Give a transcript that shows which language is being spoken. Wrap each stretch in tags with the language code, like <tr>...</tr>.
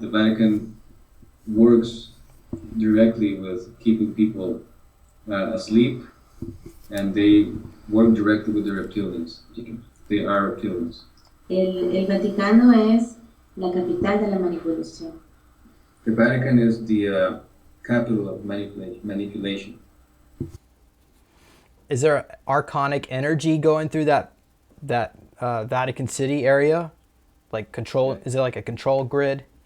<en>The Vatican works directly with keeping people asleep, and they work directly with the reptilians. They are reptilians.</en> <es>El Vaticano es la capital de la manipulación.</es> <en>The Vatican is the capital of manipulation. Is there archonic energy going through that Vatican City area? Like control? Is it like a control grid?</en>